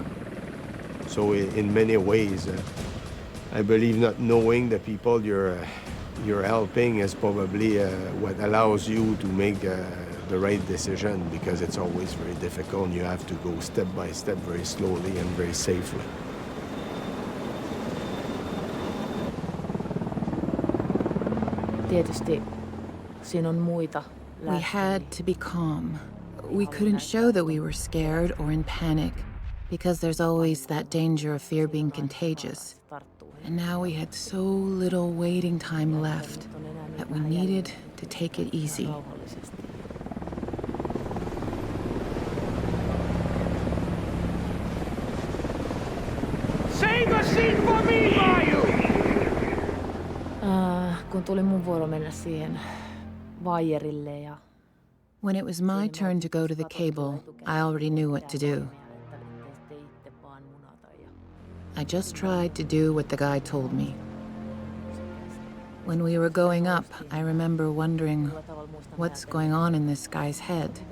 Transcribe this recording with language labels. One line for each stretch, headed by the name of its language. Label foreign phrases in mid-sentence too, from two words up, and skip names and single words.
English: So in many ways, I believe not knowing the people you're helping is probably what allows you to make the right decision because it's always very difficult. You have to go step by step, very slowly and very safely.
Finnish: Tietysti siinä on muita.
English: We had to be calm. We couldn't show that we were scared or in panic because there's always that danger of fear being contagious. And now we had so little waiting time left that we needed to take it easy. Save a seat for me, Mayu!
Finnish: Kun tuli mun vuoro mennä siihen vaijerille ja...
English: When it was my turn to go to the cable, I already knew what to do. I just tried to do what the guy told me. When we were going up, I remember wondering what's going on in this guy's head.